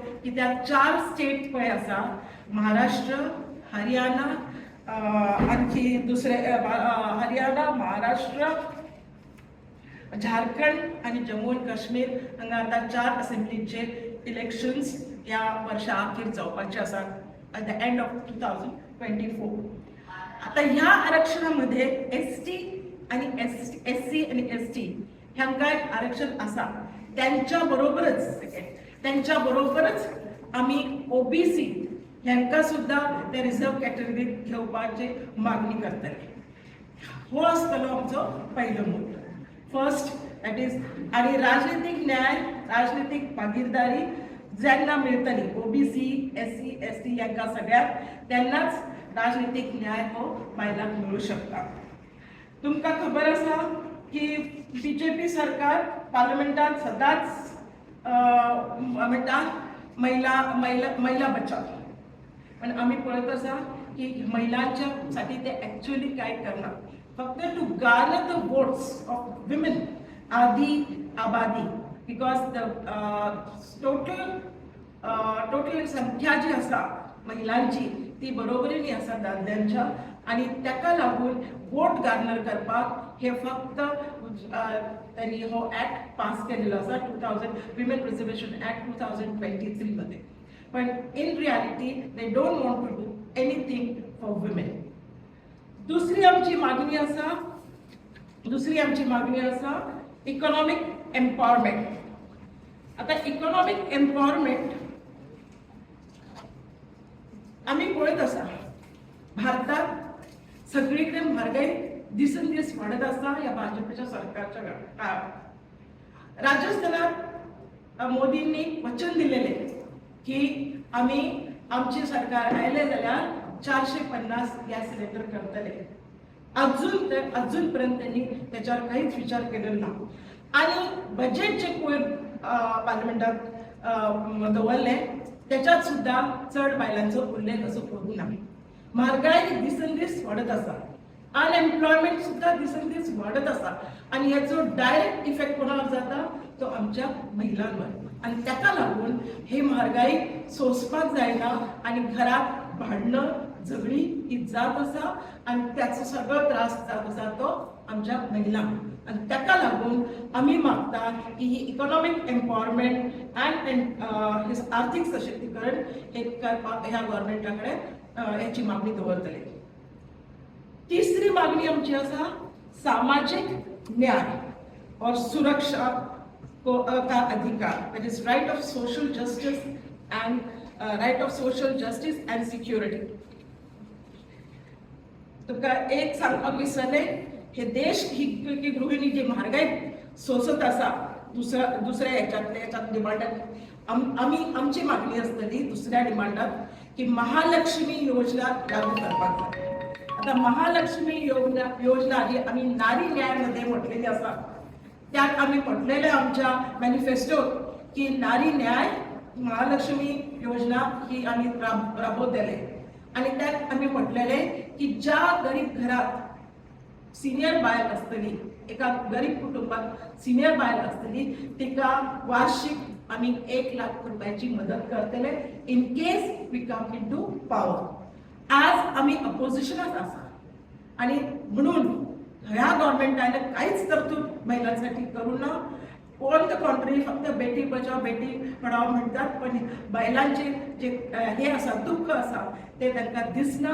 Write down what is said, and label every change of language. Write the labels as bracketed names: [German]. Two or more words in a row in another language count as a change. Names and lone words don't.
[Konkani] कित्याक 4 स्टेट पळय आसा, महाराष्ट्र, हरियाणा, आणखी दुसरे हरियाणा, महाराष्ट्र, झारखंड आणि जम्मू आणि काश्मीर हांगा आता 4 असेंब्लीचे इलेक्शन्स या वर्षा अखेर जावपाचे आसा [English] at the end of 2024. [Konkani] आता ह्या आरक्षणामध्ये ST आणि SC आणि ST ह्यांका एक आरक्षण आसा. त्यांच्या बरोबरच आम्ही OBC ह्यांका सुद्धा ते रिझर्व कॅटेगरीत घेवपाची मागणी करतले. हो आसतलो आमचो पहिलो मुद्दो. [English] first that is. [Konkani] आणि राजनीतिक न्याय, राजनीतिक भागीदारी ज्यांना मिळतली OBC, SC, ST यांका सगळ्यात, त्यांनाच राजनीतिक न्याय हो महिलांक मिळू शकता. तुमकां खबर आसा की BJP सरकार पार्लमेंटात सदांच म्हणटा महिला बचाव. पण आम्ही पळत आसा की महिलांच्या साठी ते ॲक्च्युअली काय करना. फक्त [English] to garner the votes of women [Hindi] आधी आबादी, [English] because the total [Konkani] संख्या जी आसा महिलांची ती बरोबरीने आसा दादल्यांच्या, आणि ताका लागून [English] vote garner [Konkani] करपाक हे फक्त त्यांनी हो ॲक्ट पास केलेलो आसा 2000 [English] women reservation act [Konkani] 2023 मध्ये. [English] पण in reality they don't want to do anything for women. [Konkani] दुसरी आमची मागणी आसा [English] economic empowerment. [Konkani] आता [English] economic empowerment [Konkani] आम्ही पळयत आसा भारतात सगळीकडे म्हारगाई दिसन दीस वाडत आसा ह्या भाजपच्या सरकारच्या काळात. राजस्थानात मोदींनी वचन दिलेले की आम्ही आमचे सरकार आयले जाल्यार 450 [English] gas cylinder [Konkani] करतले. अजूनपर्यंत त्यांनी त्याच्यावर काहीच विचार केलेला ना. आणि बजेट जे पार्लमेंटात दवरले त्याच्यात सुद्धा चढ बायलांचो उल्लेख असो करूंक ना. म्हारगाई दिसन दीस वाडत आसा, अनएम्प्लॉयमेंट सुद्धा दिसन दीस वाडत आसा आणि ह्याचो [English] direct effect [Konkani] कोणावर जाता तो आमच्या महिलांवर. आणि त्याका लागून ही म्हारगाई सोंसपाक जायना आणि घरात भांडणं झगडी ही जात आसा आणि त्याचो सगळो त्रास जात आसा तो आमच्या महिलांक. आणि त्याका लागून आम्ही मागता की ही [English] economic empowerment and [Konkani] आर्थिक सशक्तीकरण हे करपाक ह्या गव्हर्नमेंटाकडे याची मागणी दवरतले. तिसरी मागणी आमची आसा [Hindi] सामाजिक न्याय और सुरक्षा का अधिकार, [English] that is right of social justice and security. [Konkani] तुका एक सांगपाक विसरले, हे देश ही गृहिणी जी म्हारगाई सोसत आसा दुसऱ्या याच्यात डिमांडात आमची मागणी असतली दुसऱ्या डिमांडात की महालक्ष्मी योजना लागू करपाक जाय. आता महालक्ष्मी योजना जी आम्ही नारी न्यायामध्ये म्हटलेली आसा त्यात आम्ही म्हटलेले आमच्या मॅनिफेस्टोत की नारी न्याय महालक्ष्मी योजना ही आम्ही राबवतले. आणि त्यात आम्ही म्हटलेले की ज्या गरीब घरात सिनियर बायल असतली, एका गरीब कुटुंबात सिनियर बायल असतली तिका वार्षिक आम्ही 1 लाख रुपयाची मदत करतले [English] in case we come into power. [Konkani] आज आम्ही अपोजिशनात आसा आणि म्हणून ह्या गव्हर्नमेंटाने काहीच तरतूद महिलांसाठी करू ना. [English] on the contrary [Konkani] फक्त बेटी बचाव बेटी पढाव म्हणतात, पण बायलांचे जे हे आसा दुःख आसा ते त्यांना दिसना.